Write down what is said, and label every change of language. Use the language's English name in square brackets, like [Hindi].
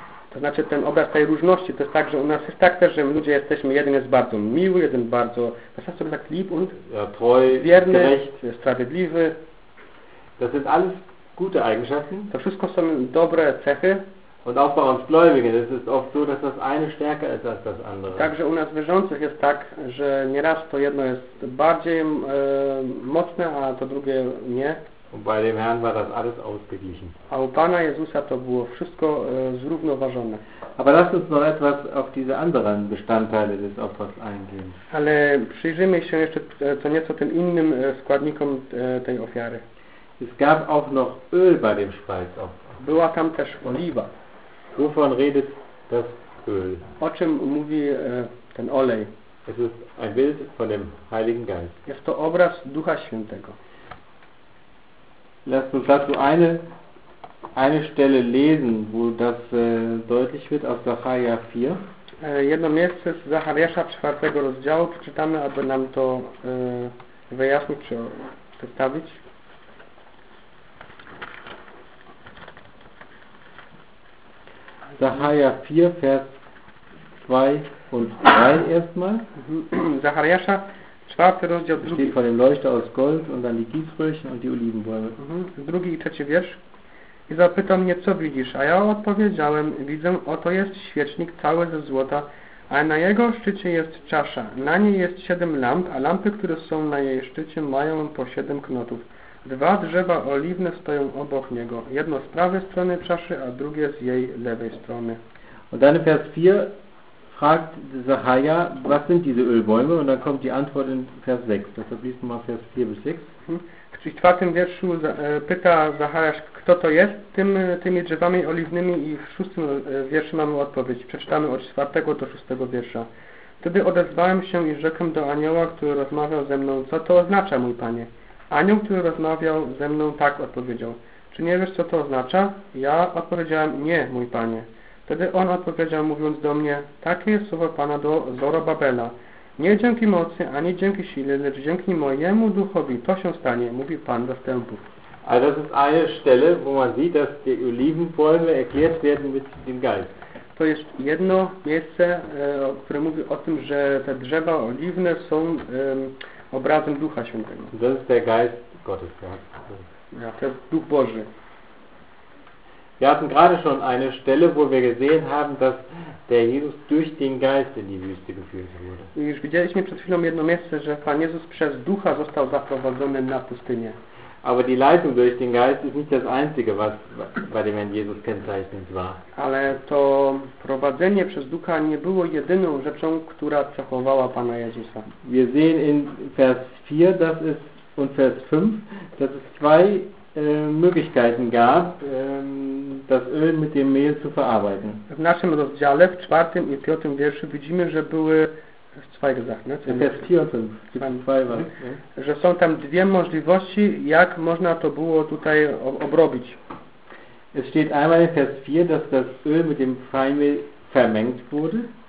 [Polish] To znaczy ten obraz tej różności, to jest tak, że u nas jest tak też, że my ludzie jesteśmy, jeden jest bardzo miły, jeden bardzo, [German] was hast du gesagt, lieb und ja, treu, [Polish] wierny, [German] gerecht. [Polish] Sprawiedliwy. [German] Das sind alles gute Eigenschaften. [Polish] To wszystko są dobre cechy. [German] Und auch bei uns Gläubigen, es ist oft so, dass das eine stärker ist als das andere. [Polish] Także u nas wierzących jest tak, że nieraz to jedno jest bardziej mocne, a to drugie nie. [German] Und bei dem Herrn war das alles ausgeglichen. [Polish] A u Pana Jezusa to było wszystko zrównoważone. [German] Aber lasst uns noch etwas auf diese anderen Bestandteile des Opfers eingehen. [Polish] Ale przyjrzyjmy się jeszcze co nieco tym innym składnikom tej ofiary. [German] Es gab auch noch Öl bei dem Speisopfer. [Polish] Była tam też oliwa. [German] Wovon redet das Öl? [Polish] O czym mówi ten olej? [German] Es ist ein Bild von dem Heiligen Geist. [Polish] Jest to obraz Ducha Świętego. [German] Lass uns dazu eine Stelle lesen, wo das deutlich wird, aus Zacharia 4. [Polish] Jedno miejsce z Zachariasza 4 rozdziału przeczytamy, aby nam to wyjaśnić czy przedstawić. [German] Zacharia 4, Vers 2 und 3 erstmal. [Polish] Zachariasza 4, rozdział 2. [German] Steht vor dem Leuchter aus Gold und dann die Gießröhrchen und die Olivenbäume. [Polish] Drugi i trzeci wiersz. I zapytał mnie, co widzisz? A ja odpowiedziałem, widzę, oto jest świecznik cały ze złota, a na jego szczycie jest czasza. Na niej jest 7 lamp, a lampy, które są na jej szczycie, mają po 7 knotów. Dwa drzewa oliwne stoją obok niego. Jedno z prawej strony czaszy, a drugie z jej lewej strony. [German] Und dann Vers 4 fragt Zacharia, was sind diese Ölbäume? Und dann kommt die Antwort in Vers 6. Das liest mal Vers 4 bis 6. [Polish] W 4 wierszu pyta Zachariasz, kto to jest tymi drzewami oliwnymi i w 6 wierszu mamy odpowiedź. Przeczytamy od 4 do 6 wiersza. Wtedy odezwałem się i rzekłem do anioła, który rozmawiał ze mną, co to oznacza, mój panie? Anioł, który rozmawiał ze mną, tak odpowiedział. Czy nie wiesz, co to oznacza? Ja odpowiedziałem, nie, mój panie. Wtedy on odpowiedział, mówiąc do mnie, takie jest słowo pana do Zorobabela. Nie dzięki mocy, ani dzięki sile, lecz dzięki mojemu duchowi to się stanie, mówi pan zastępów. Ale to jest [German] eine Stelle, wo man sieht, dass die Olivenbäume erklärt werden mit dem Geist. [Polish] To jest jedno miejsce, które mówi o tym, że te drzewa oliwne są obrazem Ducha Świętego. [German] Das ist der Geist Gottes, ja. [Polish] Ja, to jest Duch Boży. [German] Wir hatten gerade schon eine Stelle, wo wir gesehen haben, dass der Jesus durch den Geist in die Wüste geführt wurde. [Polish] Już widzieliśmy przed chwilą jedno miejsce, że Pan Jezus przez Ducha został zaprowadzony na pustynię. [German] Aber die Leitung durch den Geist ist nicht das Einzige, was bei dem Herrn Jesus kennzeichnend war. [Polish] Ale to prowadzenie przez Ducha nie było jedyną rzeczą, która cechowała Pana Jezusa. [German] Wir sehen in Vers 4 das ist, und Vers 5, dass es zwei Möglichkeiten gab, das Öl mit dem Mehl zu verarbeiten. [Polish] W naszym rozdziale, w 4 i 5 wierszu widzimy, że były [German] zwei gesagt, ne? Vers 4 und 5. [Polish] Że są tam dwie możliwości, jak można to było tutaj obrobić. [German] Es steht einmal in Vers 4, dass das Öl mit dem Feinmehl vermengt wurde.